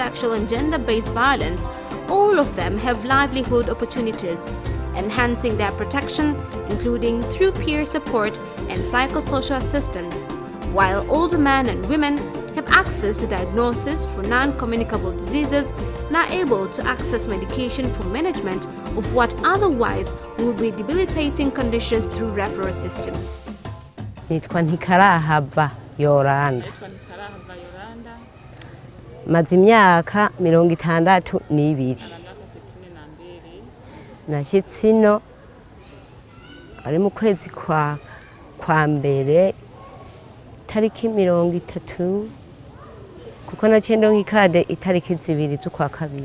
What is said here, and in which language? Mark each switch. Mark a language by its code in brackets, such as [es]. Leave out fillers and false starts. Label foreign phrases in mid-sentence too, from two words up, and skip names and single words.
[en] sexual and gender-based violence, all of them have livelihood opportunities, enhancing their protection, including through peer support and psychosocial assistance, while older men and women have access to diagnosis for non-communicable diseases and are able to access medication for management of what otherwise would be debilitating conditions through referral systems. [rn] Nitwa Ntikarahava Yoranda. Maze imyaka 62. Nashyitse ino ari mu kwezi kwa mbere tariki 30, kuko naciye nk'ikade itariki 2 z'ukwa kabiri.